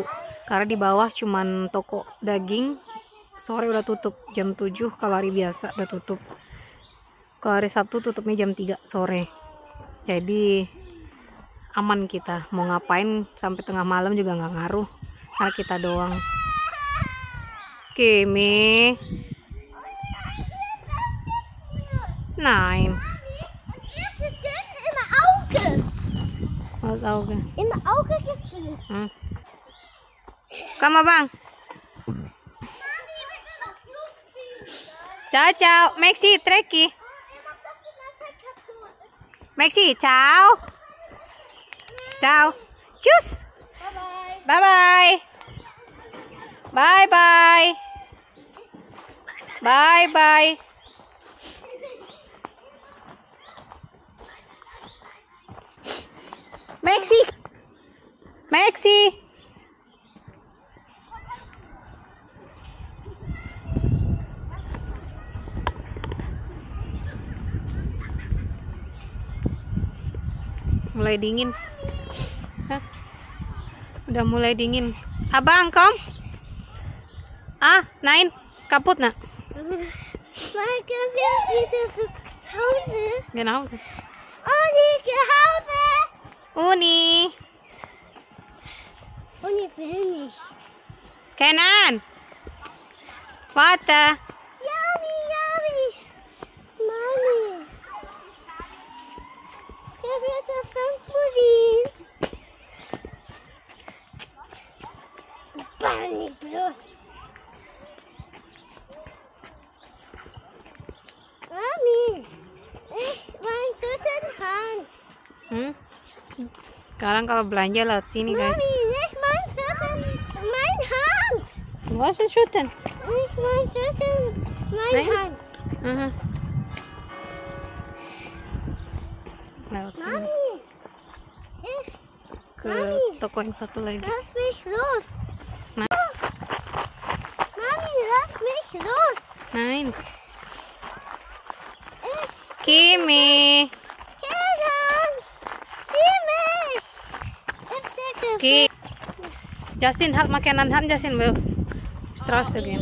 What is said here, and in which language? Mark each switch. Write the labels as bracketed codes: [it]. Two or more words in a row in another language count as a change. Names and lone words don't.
[id] Karena di bawah cuman toko daging, sore udah tutup jam 7 kalau hari biasa udah tutup. Kalau hari Sabtu tutupnya jam 3 sore. Jadi aman kita, mau ngapain sampai tengah malam juga nggak ngaruh karena kita doang. [de] Kimi. Nein. Jetzt ist es im Auge. Was Auge? Im Auge gesehen. Komm, Bang. [it] Ciao, ciao. [de] Maxi, Treki. Maxi, ciao. Ciao. Tschüss. [en] Bye bye. Bye bye. Bye bye. Bye bye. Maxi. Maxi. [id] Mulai dingin. Hah? Udah mulai dingin. Abang, [de] kom. Nein, kaputt, nak. Mal können wir wieder zu Hause? Geh nach Hause. Uni, geh Hause! Uni. Uni will nicht. Kenan. Warte. Yummy, yummy. Mami. Der wird auf Trampolin. Panik bloß. Mami, ich mein guten Hand. [id] Sekarang kalau belanja lewat sini, guys. [de] Mami, nicht mein guten, mein Hand. Was ist Schütten? Nicht mein guten, mein Nein? Hand. [id] Lewat sini [de] Mami, ich, [id] ke toko yang satu lagi. [de] lass mich los. Nah. Mami, lass mich los. Nein. Ich Kimi. Kenan, sieh mich. Ich stecke Ki. Justin, halt makanan hand, Justin will Straße gehen.